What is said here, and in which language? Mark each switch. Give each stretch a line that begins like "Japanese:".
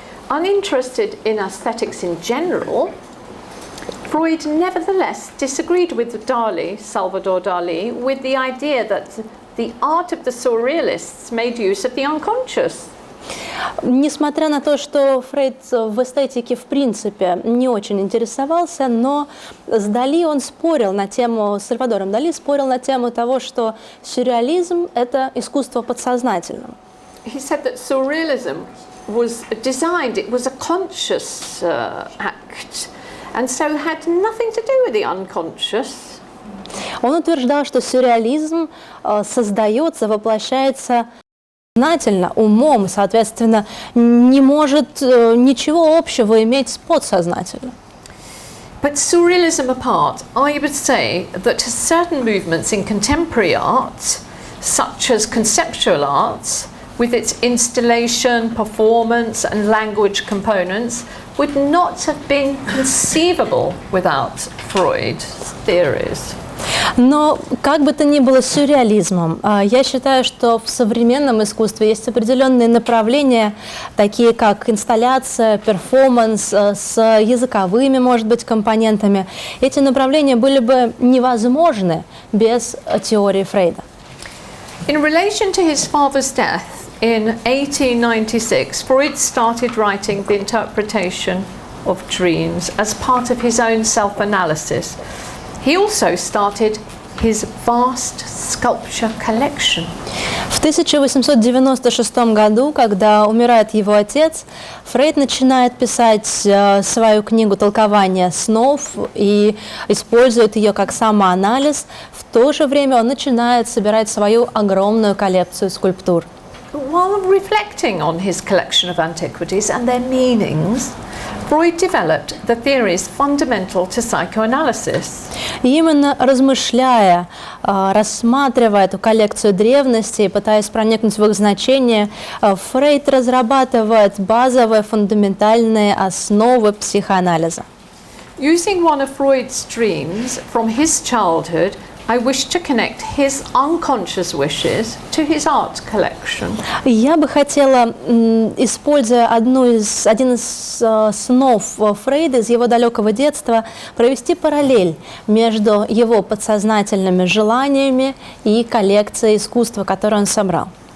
English: Uninterested in aesthetics in general, Freud nevertheless disagreed with Dali, Salvador Dali, with the idea that the art of the surrealists made use of the unconscious.
Russian: Несмотря на то, что Фрейд в эстетике в принципе не очень интересовался, но с Дали он спорил на тему, с Сальвадором Дали спорил на тему того, что сюрреализм – это искусство подсознательного.
English: He said that surrealism was designed, it was a conscious act, and so had nothing to do with the unconscious.
Russian: Он утверждал, что сюрреализм создается, воплощается сознательно, умом, соответственно, не может ничего общего иметь с подсознательным.
English: But surrealism apart, I would say that certain movements in contemporary art, such as conceptual arts, with its installation, performance and language components, would not have been conceivable without Freud's theories.
Russian: Но как бы то ни было с сюрреализмом, я считаю, что в современном искусстве есть определенные направления, такие как инсталляция, перформанс с языковыми, может быть, компонентами. Эти направления были бы невозможны без теории Фрейда.
English: In relation to his father's death in 1896, Freud started writing The Interpretation of Dreams as part of his own self-analysis. He also started his vast sculpture collection.
Russian: В 1896 году, когда умирает его отец, Фрейд начинает писать свою книгу «Толкование снов» и использует ее как самоанализ. В то же время он начинает собирать свою огромную коллекцию скульптур.
English: While reflecting on his collection of antiquities and their meanings, Freud developed the theories fundamental to psychoanalysis.
Russian: И именно размышляя, рассматривая эту коллекцию древностей, пытаясь проникнуть в их значение, Фрейд разрабатывает базовые фундаментальные основы психоанализа.
English: Using one of Freud's dreams from his childhood, I wish to connect his unconscious wishes to his art collection.
Russian: Я бы хотела, используя один из снов Фрейда из его далекого детства, провести параллель между его подсознательными желаниями и коллекцией искусства, которую он собрал.